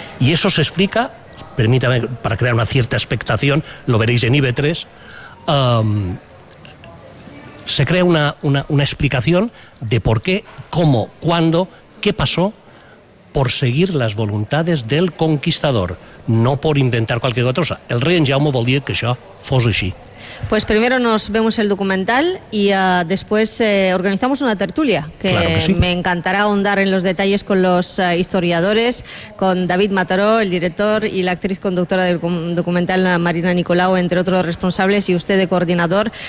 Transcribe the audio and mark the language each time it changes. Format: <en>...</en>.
<es>Y eso se explica, permítame, para crear una cierta expectación, lo veréis en IB3, se crea una explicación de por qué, cómo, cuándo, qué pasó por seguir las voluntades del conquistador, no por inventar cualquier otra cosa.</es> <ca>El rey en Jaume volía que això fos així.</ca> <es>Pues primero nos vemos el documental y después organizamos una tertulia que, claro que sí. Me encantará ahondar en los detalles con los historiadores, con David Mataró, el director, y la actriz conductora del documental, Marina Nicolau, entre otros responsables, y usted de coordinador.</es>